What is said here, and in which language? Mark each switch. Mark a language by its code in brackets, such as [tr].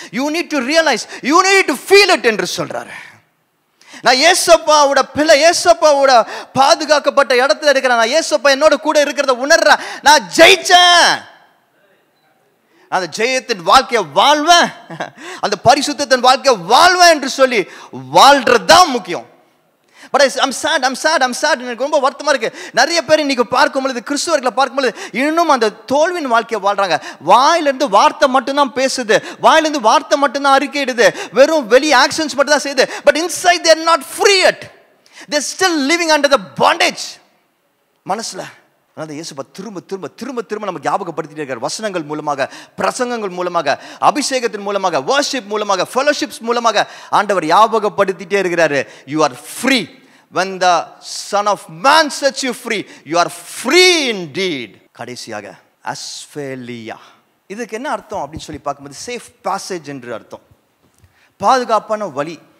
[en] you need to realise, you need to feel it [ta] என்று சொல்கிறாரு. நான் ஏசப்பாவோட பிள்ளை, ஏசப்பாவோட பாதுகாக்கப்பட்ட இடத்துல இருக்கிறேன், நான் ஏசப்பா என்னோட கூட இருக்கிறத உணர்றேன், நான் ஜெயிச்சேன், அந்த ஜெயத்தின் வாழ்க்கையை வாழ்வேன், அந்த பரிசுத்தத்தின் வாழ்க்கையை வாழ்வேன் என்று சொல்லி வாழ்றது தான் முக்கியம். [en] but I'm sad [ta] எனக்கு ரொம்ப வருத்தமா இருக்கு. நிறைய பேர் இன்னைக்கு பார்க்கும்பொழுது, கிறிஸ்துவர்களை பார்க்கும்பொழுது இன்னும் அந்த தோல்வியின் வாழ்க்கையை வாழ்றாங்க. வாயிலிருந்து வார்த்தை மட்டும்தான் பேசுது, வாயிலிருந்து வார்த்தை மட்டும்தான் அறிக்கையிடுது, வெறும் வெளி ஆக்ஷன்ஸ் மட்டும் தான் செய்யுது. [en] But inside they are not free yet. They are still living under the bondage. [ta] மனசுல அதனால இயேசு திரும்ப திரும்ப திரும்ப திரும்ப நம்ம ஞாபகப்படுத்திட்டே இருக்கார். வசனங்கள் மூலமாக, பிரசங்கங்கள் மூலமாக, அபிஷேகத்தின் மூலமாக, வர்ஷிப் மூலமாக, ஃபெலோஷிப்ஸ் மூலமாக ஆண்டவர் ஞாபகப்படுத்திட்டே இருக்கிறாரு. [en] You are free. When the Son of Man sets you free, you are free indeed. [ta] கடைசியாக அஸ்பேலியா, இதுக்கு என்ன அர்த்தம் அப்படின்னு சொல்லி பார்க்கும்போது சேஃப் பாசேஜ் என்று அர்த்தம், பாதுகாப்பான வழி.